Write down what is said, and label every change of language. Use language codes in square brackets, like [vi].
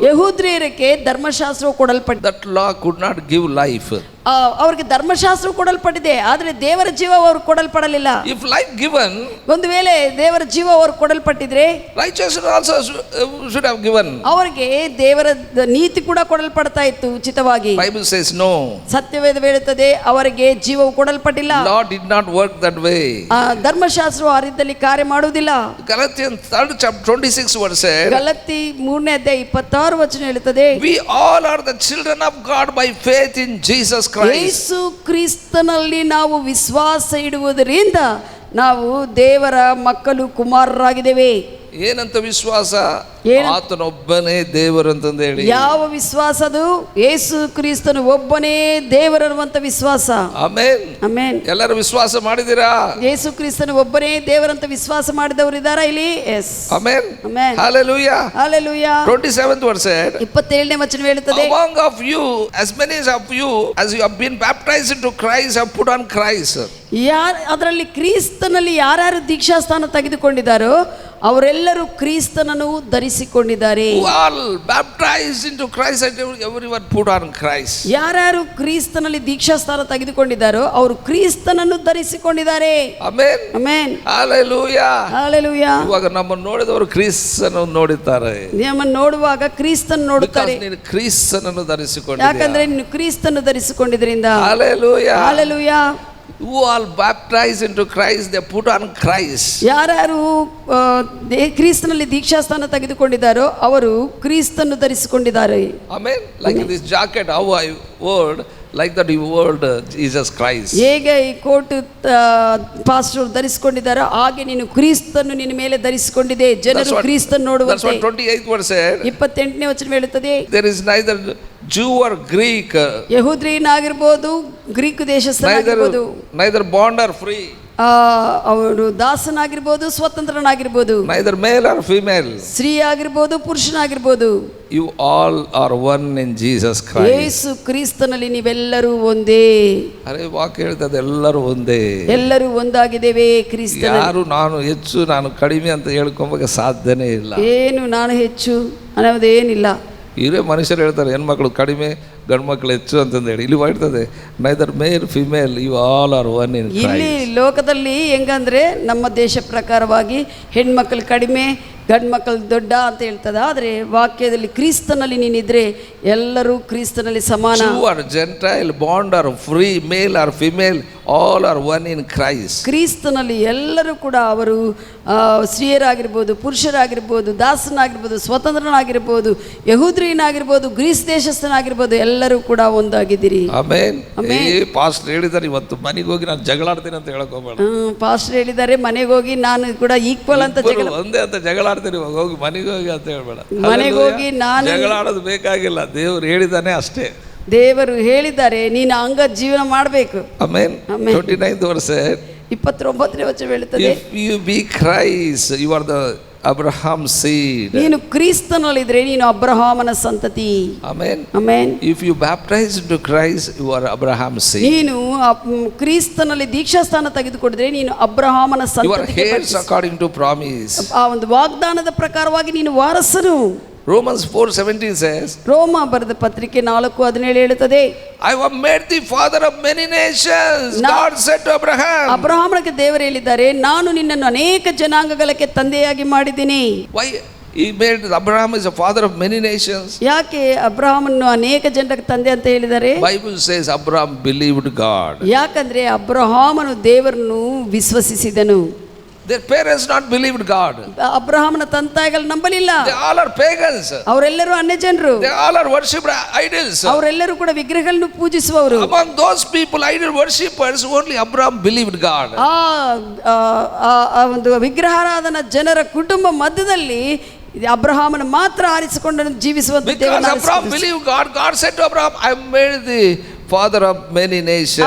[kn] ಯಹೂದ್ರಿಯರಿಗೆ ಧರ್ಮಶಾಸ್ತ್ರವು ಕೊಡಲ್ಪಟ್ಟಿದೆ. [en] that law could not give life. [kn] ಅವ್ರಿಗೆ ಧರ್ಮಶಾಸ್ತ್ರ ಕೊಡಲ್ಪಟ್ಟಿದೆ, ಆದರೆ ದೇವರ ಜೀವ ಅವ್ರು ಕೊಡಲ್ಪಡಲಿಲ್ಲ. [en] If life given, [kn] ಒಂದು ವೇಳೆ ದೇವರ ಜೀವ ಅವ್ರು ಕೊಡಲ್ಪಟ್ಟಿದ್ರೆ [en] righteousness also should have given. [kn] ಅವರಿಗೆ ದೇವರ ನೀತಿ ಕೂಡ ಕೊಡಲ್ಪಡ್ತಾ ಇತ್ತು ಉಚಿತವಾಗಿ. [en] Bible says no. [kn] ಸತ್ಯವೇದ ಹೇಳುತ್ತದೆ, ಅವರಿಗೆ ಜೀವವು ಕೊಡಲ್ಪಟ್ಟಿಲ್ಲ. [en] Law did not work that way. [kn] ಧರ್ಮಶಾಸ್ತ್ರವು ಆ ರೀತಿಯಲ್ಲಿ ಕಾರ್ಯ ಮಾಡುವುದಿಲ್ಲ. [en] Galatians 3rd chapter 26 verse said, [kn] Galatians 3ನೇ ಅಧ್ಯಾಯ 26 ವಚನ ಹೇಳುತ್ತದೆ, [en] we all are the children of God by faith in Jesus Christ. [kn] ಯೇಸು ಕ್ರಿಸ್ತನಲ್ಲಿ ನಾವು ವಿಶ್ವಾಸ ಇಡುವುದರಿಂದ ನಾವು ದೇವರ ಮಕ್ಕಳು, ಕುಮಾರರಾಗಿದ್ದೇವೆ. ಏನಂತ ವಿಶ್ವಾಸ? ಆತನೊಬ್ಬನೇ ದೇವರು ಅಂತಂದು ಹೇಳಿ. ಯಾವ ವಿಶ್ವಾಸ ಅದು? ಯೇಸು ಕ್ರಿಸ್ತನು ಒಬ್ಬನೇ ದೇವರನ್ನುವಂತ ವಿಶ್ವಾಸ. ಆಮೆನ್. ಆಮೆನ್. ಎಲ್ಲರೂ ವಿಶ್ವಾಸ ಮಾಡಿದಿರಾ? ಯೇಸು ಕ್ರಿಸ್ತನು ಒಬ್ಬನೇ ದೇವರಂತ ವಿಶ್ವಾಸ ಮಾಡಿದವರು ಇದ್ದಾರಾ ಇಲ್ಲಿ? [en] Yes. [kn] Amen. Amen. Hallelujah. Hallelujah. [en] 27th verse said, [kn] 27ನೇ ವಚನ ಹೇಳುತ್ತದೆ, [en] among of you as many of you as you have been baptized into Christ have put on Christ. [kn] ಅದರಲ್ಲಿ ಕ್ರಿಸ್ತನಲ್ಲಿ ಯಾರ್ಯಾರು ದೀಕ್ಷಾಸ್ಥಾನ ತೆಗೆದುಕೊಂಡಿದ್ದಾರೋ ಅವರೆಲ್ಲರೂ ಕ್ರಿಸ್ತನನ್ನು ಧರಿಸಿಕೊಂಡಿದ್ದಾರೆ. [en] Who all baptized into Christ and everyone put on Christ. [kn] ಯಾರ್ಯಾರು ಕ್ರಿಸ್ತನಲ್ಲಿ ದೀಕ್ಷಾಸ್ಥಾನ ತೆಗೆದುಕೊಂಡಿದ್ದಾರೋ ಅವರು ಕ್ರಿಸ್ತನನ್ನು ಧರಿಸಿಕೊಂಡಿದ್ದಾರೆ. [en] Amen. [kn] ಆಮೆನ್. [en] Hallelujah. [kn] ಹಲ್ಲೆಲೂಯಾ. ಇವಾಗ ನಮ್ಮನ್ನು ನೋಡಿದವರು ಕ್ರಿಸ್ತನನ್ನು ನೋಡುತ್ತಾರೆ. ನಮ್ಮನ್ನು ನೋಡುವಾಗ ಕ್ರಿಸ್ತನ್ ನೋಡುತ್ತಾರೆ. ನೀನು ಕ್ರಿಸ್ತನನ್ನು ಧರಿಸಿಕೊಂಡಿದ್ದೀಯ. ಯಾಕಂದ್ರೆ ನೀನು ಕ್ರಿಸ್ತನ್ನು ಧರಿಸಿಕೊಂಡಿದ್ರಿಂದ. [en] Hallelujah. [kn] Hallelujah. [en] Who all baptized into Christ, they put on Christ. [kn] ಯಾರ್ಯಾರು ಕ್ರಿಸ್ತನಲ್ಲಿ ದೀಕ್ಷಾಸ್ಥಾನ ತೆಗೆದುಕೊಂಡಿದ್ದಾರೋ ಅವರು ಕ್ರಿಸ್ತನ್ನು ಧರಿಸಿಕೊಂಡಿದ್ದಾರೆ. [en] Amen. Like this jacket, how I wore, like that you wore Jesus Christ. [kn] ಹೇಗೆ ಈ ಕೋಟ್ ಪಾಸ್ಟರ್ ಧರಿಸಿಕೊಂಡಿದ್ದಾರೋ ಹಾಗೆ ನೀನು ಕ್ರಿಸ್ತನ್ನು ನಿನ್ನ ಮೇಲೆ ಧರಿಸಿಕೊಂಡಿದೆ. ಜನರು ಕ್ರಿಸ್ತನ್ನು ನೋಡುವಂತೆ. [en] That's what 28th verse said. [kn] 28ನೇ ವಚನ ಹೇಳುತ್ತದೆ. [en] There is neither Jew or Greek. [kn] ಯಹೂದ್ಯನಾಗಿರ್ಬೋದು, Greek ದೇಶಸ್ಥನಾಗಿರ್ಬೋದು, [en] neither bond or free. [kn] ಅವರು ದಾಸನಾಗಿರ್ಬೋದು, ಸ್ವತಂತ್ರನಾಗಿರ್ಬೋದು, [en] neither male or female. [kn] ಸ್ತ್ರೀ ಆಗಿರ್ಬೋದು, ಪುರುಷನಾಗಿರ್ಬೋದು. [en] You all are one in Jesus Christ. [kn] ಯೇಸು ಕ್ರಿಸ್ತನಲ್ಲಿ ನೀವೆಲ್ಲರೂ ಒಂದೇ. ಅರೆ ವಾಕ್ಯ ಹೇಳ್ತದೆ ಎಲ್ಲರೂ ಒಂದೇ. ಎಲ್ಲರೂ ಒಂದಾಗಿದ್ದೇವೆ ಕ್ರಿಸ್ತನಲ್ಲಿ. ಯಾರು ನಾನು ಹೆಚ್ಚು ನಾನು ಕಡಿಮೆ ಅಂತ ಹೇಳ್ಕೊಂಬಕ್ಕೆ ಸಾಧ್ಯನೇ ಇಲ್ಲ. ಏನು ನಾನು ಹೆಚ್ಚು ಅನ್ನೋದೇನಿಲ್ಲ. ಇವರೇ ಮನುಷ್ಯರು ಹೇಳ್ತಾರೆ ಹೆಣ್ಮಕ್ಳು ಕಡಿಮೆ ಗಂಡು ಮಕ್ಕಳು ಹೆಚ್ಚು ಅಂತಂದೇಳಿ. ಇಲ್ಲಿ ಹೇಳ್ತದೆ [en] Neither male female you all are one in Christ. [kn] ಇಲ್ಲಿ ಲೋಕದಲ್ಲಿ ಹೆಂಗಂದ್ರೆ ನಮ್ಮ ದೇಶ ಪ್ರಕಾರವಾಗಿ ಹೆಣ್ಮಕ್ಳು ಕಡಿಮೆ ಗಂಡು ಮಕ್ಕಳು ದೊಡ್ಡ ಅಂತ ಹೇಳ್ತದೆ. ಆದರೆ ವಾಕ್ಯದಲ್ಲಿ ಕ್ರಿಸ್ತನಲ್ಲಿ ನೀನಿದ್ರೆ ಎಲ್ಲರೂ ಕ್ರಿಸ್ತನಲ್ಲಿ ಸಮಾನ. [en] Jew or Gentile, bond or free, male or female, all are one in Christ. [kn] ಕ್ರಿಸ್ತನಲ್ಲಿ ಎಲ್ಲರೂ ಕೂಡ ಅವರು ಸ್ತ್ರೀಯರಾಗಿರ್ಬೋದು, ಪುರುಷರಾಗಿರ್ಬೋದು, ದಾಸನಾಗಿರ್ಬೋದು, ಸ್ವತಂತ್ರನಾಗಿರ್ಬೋದು, ಯಹೂದ್ಯನಾಗಿರ್ಬೋದು, ಗ್ರೀಸ್ ದೇಶಸ್ಥನಾಗಿರ್ಬೋದು, ಎಲ್ಲರೂ ಕೂಡ ಒಂದಾಗಿದ್ದೀರಿ. ಆಮೆನ್. ಪಾಸ್ಟರ್ ಹೇಳಿದ್ದಾರೆ ಇವತ್ತು ಮನೆಗೆ ಹೋಗಿ ನಾನು ಜಗಳಾಡ್ತೀನಿ ಅಂತ ಹೇಳಕ್ ಹೋಗಬೇಡ. ಪಾಸ್ಟರ್ ಹೇಳಿದ್ದಾರೆ ಮನೆಗೆ ಹೋಗಿ ನಾನು ಕೂಡ ಈಕ್ವಲ್ ಅಂತ ಒಂದೇ ಅಂತ ಜಗಳಾಡ್ತೀನಿ ಹೋಗಿ ಮನೆಗೆ ಹೋಗಿ ಅಂತ ಹೇಳ್ಬೇಡ. ಮನೆಗೆ ಹೋಗಿ ನಾನು ಜಗಳಾಡೋದು ಬೇಕಾಗಿಲ್ಲ, ದೇವ್ರು ಹೇಳಿದಾನೆ ಅಷ್ಟೇ. ದೇವರು ಹೇಳಿದ್ದಾರೆ ನೀನು ಹಂಗ ಜೀವನ ಮಾಡಬೇಕು. [en] Amen. 29th verse [kn] 29ನೇ ವಚನ ಹೇಳುತ್ತದೆ. [en] If you be Christ, you are the Abraham seed. [kn] ನೀನು ಕ್ರಿಸ್ತನಲ್ಲಿದ್ರೆ ನೀನು ಅಬ್ರಹಾಮನ ಸಂತತಿ. [en] Amen. Amen. If you baptize into Christ, you are Abraham seed. [kn] ನೀನು ಕ್ರಿಸ್ತನಲ್ಲಿ ದೀಕ್ಷಾಸ್ಥಾನ ತೆಗೆದುಕೊಂಡಿದ್ರೆ ನೀನು ಅಬ್ರಹಾಮನ ಸಂತತಿಗೆ. [en] You are heirs according to promise. [kn] ಆ ಒಂದು ವಾಗ್ದಾನದ ಪ್ರಕಾರವಾಗಿ ನೀನು ವಾರಸನು. [en] Romans 4:17 says, [kn] ರೋಮ ಬರೆದ ಪತ್ರಿಕೆ 4:17 ಹೇಳುತ್ತದೆ, [en] I have made the father of many nations. God said to Abraham. [kn] ಅಬ್ರಹಾಮನಿಗೆ ದೇವರು ಹೇಳಿದ್ದಾರೆ ನಾನು ನಿನ್ನನ್ನು ಅನೇಕ ಜನಾಂಗಗಳಿಗೆ ತಂದೆಯಾಗಿ ಮಾಡಿದ್ದೀನಿ. [en] Why he made Abraham is a father of many nations? [kn] ಯಾಕೆ ಅಬ್ರಹಾಮನ್ನು ಅನೇಕ ಜನರಿಗೆ ತಂದೆ ಅಂತ ಹೇಳಿದ್ದಾರೆ? [en] Bible says Abraham believed God. [kn] ಯಾಕಂದ್ರೆ ಅಬ್ರಹಾಮನು ದೇವರನ್ನು ವಿಶ್ವಸಿಸಿದನು. [en] Their parents not believed God. [kn] ಅಬ್ರಹಾಮನ ತಂದೆಗಳು ನಂಬಲಿಲ್ಲ. [en] They all are pagans. [kn] ಅವರೆಲ್ಲರೂ ಅನ್ಯ ಜನರು. [en] They all are worshipped idols. [kn] ಅವರೆಲ್ಲರೂ ಕೂಡ ವಿಗ್ರಹಗಳನ್ನು ಪೂಜಿಸುವವರು. [en] Among those people, idol worshippers, only Abraham believed God. [kn] ಆ ಒಂದು ವಿಗ್ರಹಾರಾಧನ ಜನರ ಕುಟುಂಬ ಮಧ್ಯದಲ್ಲಿ ಅಬ್ರಹಾಮನ ಮಾತ್ರ ಆರಿಸಿಕೊಂಡು ಜೀವಿಸುವಂತ [en] Because Abraham believed God, God said to Abraham, I made the father of many nations.